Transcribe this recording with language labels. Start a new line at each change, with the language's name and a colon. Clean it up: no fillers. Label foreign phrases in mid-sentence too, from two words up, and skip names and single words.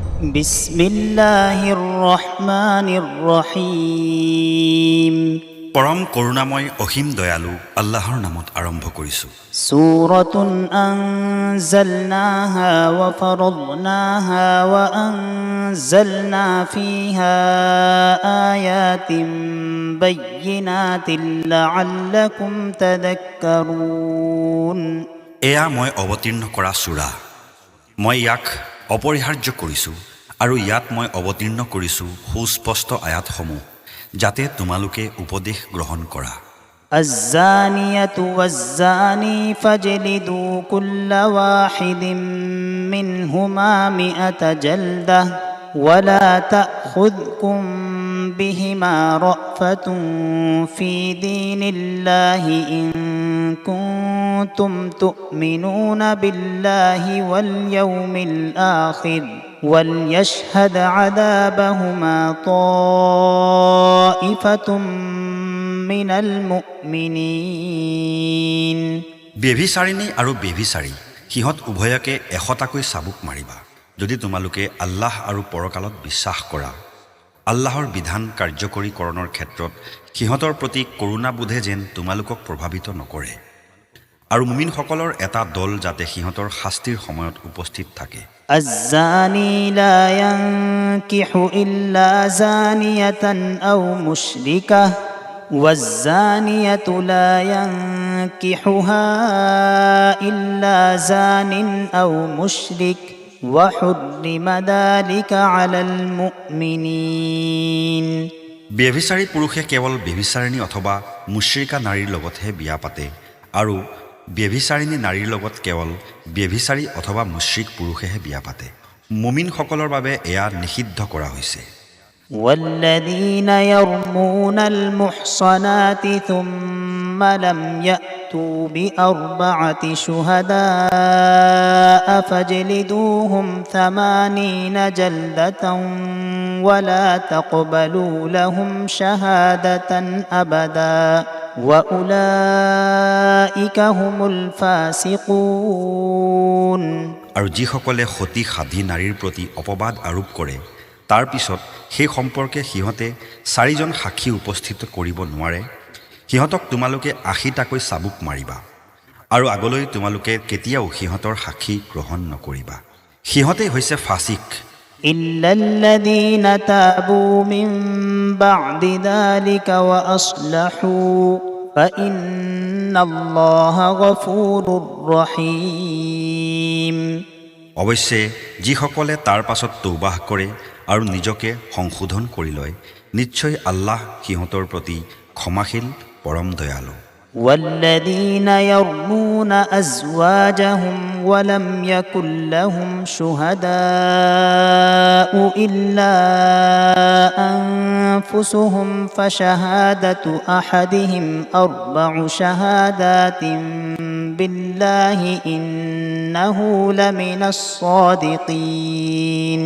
Arabic: بسم الله الرحمن الرحيم.
Assamese: পৰম করুণাময় অসীম দয়ালু আল্লাহৰ নামত আৰম্ভ কৰিছোঁ।
Arabic: سورة أنزلناها وفرضناها وأنزلنا فيها آيات بينات لعلكم تذكرون.
Assamese: এয়া মই অৱতীৰ্ণ কৰা সূৰা। মই ইয়াক অপৰিহাৰ্য কৰিছোঁ আৰু ইয়াত মই অৱতীৰ্ণ কৰিছোঁ সুস্পষ্ট আয়াতসমূহ, যাতে তোমালোকে উপদেশ গ্ৰহণ কৰা।
Arabic: الزانية والزاني فاجلدوا كل واحد منهما 100 جلدة ولا تأخذكم بهما رأفة في دين الله إن كنتم تؤمنون بالله واليوم الآخر وليشهد عذابهما طائفة من المؤمنين।
Assamese: ব্যভিচাৰিণী আৰু ব্যভিচাৰী সিহঁত উভয়কে 100টাকৈ চাবুক মাৰিবা। যদি তোমালোকে আল্লাহ আৰু পৰকালত বিশ্বাস কৰা, আল্লাহৰ বিধান কাৰ্যকৰীকৰণৰ ক্ষেত্ৰত সিহঁতৰ প্ৰতি কৰোণাবোধে যেন তোমালোকক প্ৰভাৱিত নকৰে, আৰু মুমিনসকলৰ এটা দল যাতে সিহঁতৰ শাস্তিৰ সময়ত উপস্থিত থাকে।
Arabic: الزاني لا ينكح إلا زانية أو مشركة والزانية لا ينكحها إلا زان أو مشرك وحرم ذلك على المؤمنين।
Assamese: ব্যভিচাৰী পুৰুষে কেৱল ব্যভিচাৰিণী অথবা মুশ্ৰিকা নাৰীৰ লগতহে বিয়া পাতে, আৰু ব্যভিচাৰিণী নাৰীৰ লগত কেৱল ব্যভিচাৰী অথবা মুশ্ৰিক পুৰুষেহে বিয়া পাতে। মুমিনসকলৰ বাবে এয়া নিষিদ্ধ কৰা হৈছে।
Arabic: والذين يرمون المحصنات ثم لم يأتوا بأربعة شهداء فاجلدوهم 80 جلدة ولا تقبلوا لهم شهادة أبدا وأولئك هم الفاسقون।
Assamese: আৰু যিসকলে সতী সাধী নাৰীৰ প্ৰতি অপবাদ আৰোপ কৰে, তাৰ পিছত সেই সম্পৰ্কে সিহঁতে 4জন সাক্ষী উপস্থিত কৰিব নোৱাৰে, সিহঁতক তোমালোকে 80টাকৈ চাবুক মাৰিবা, আৰু আগলৈ তোমালোকে কেতিয়াও সিহঁতৰ সাক্ষী গ্ৰহণ নকৰিবা। সিহঁতেই হৈছে ফাছিক।
Arabic: إلا الذين تابوا من بعد ذلك وأصلحوا فإن الله غفور رحيم।
Assamese: অৱশ্যে যিসকলে তাৰ পাছত তৌবাহ কৰে আৰু নিজকে সংশোধন কৰি লয়, নিশ্চয় আল্লাহ সিহঁতৰ প্ৰতি ক্ষমাশীল, পৰম দয়ালু।
Arabic: والذين يرمون أزواجهم ولم يكن لهم شهداء إلا أنفسهم فشهادة أحدهم 4 شهادات بالله إنه لمن الصادقين।